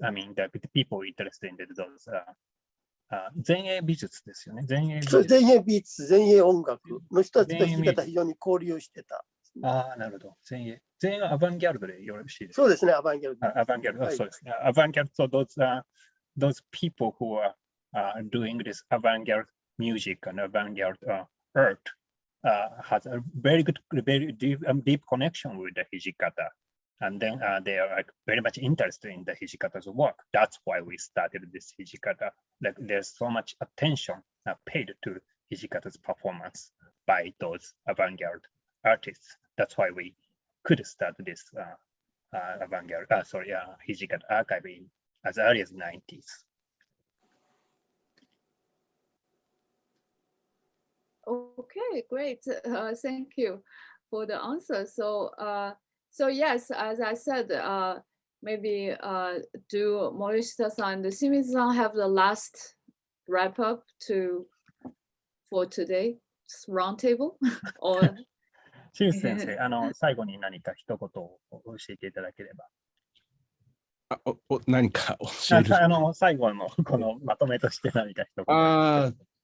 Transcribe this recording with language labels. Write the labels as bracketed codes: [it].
[en] I mean, the people interested in those [ja] 前衛美術ですよね。前衛美術、前衛音楽の人たちと土方非常に交流してた。ああ、なるほど。前衛アバンギャルドでよろしいですか。そうですね、アバンギャルド。アバンギャルド、そうですね。 [en] アバンギャルド、those people who are doing this avant-garde music and avant-garde art has a very deep connection with the Hijikata. And then they are very much interested in the Hijikata's work. That's why we started this Hijikata. Like there's so much attention paid to Hijikata's performance by those avant-garde artists. That's why we could start this Hijikata archive as early as 90s. Okay, great. Thank you for the answer. So yes, as I said, maybe do Morishita-san and Shimizu-san have the last wrap up for today's roundtable? Or [ja] 清水先生、最後に何か一言を教えていただければ。何か教える。最後のこのまとめとして何か一言。